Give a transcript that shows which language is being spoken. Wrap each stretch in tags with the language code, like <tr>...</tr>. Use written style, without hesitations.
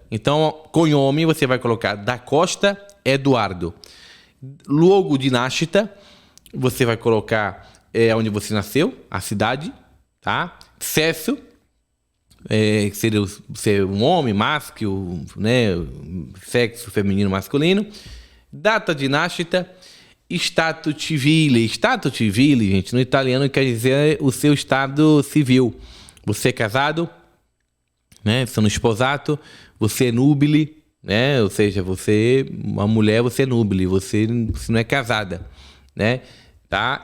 <pt>Então, cognome você vai colocar da Costa Eduardo. Luogo de nascita, você vai colocar onde você nasceu, a cidade, tá? Sexo, seria ser um homem, masculino, né? Sexo feminino, masculino.</pt> <it>Data de nascita, stato civile.</it> <pt>Stato civile, gente, no italiano quer dizer o seu estado civil. Você é casado, né?</pt> <it>Sono sposato,</it> <pt>você é nubile, né? Ou seja, uma mulher, você é nubile, você não é casada, né? Tá?</pt>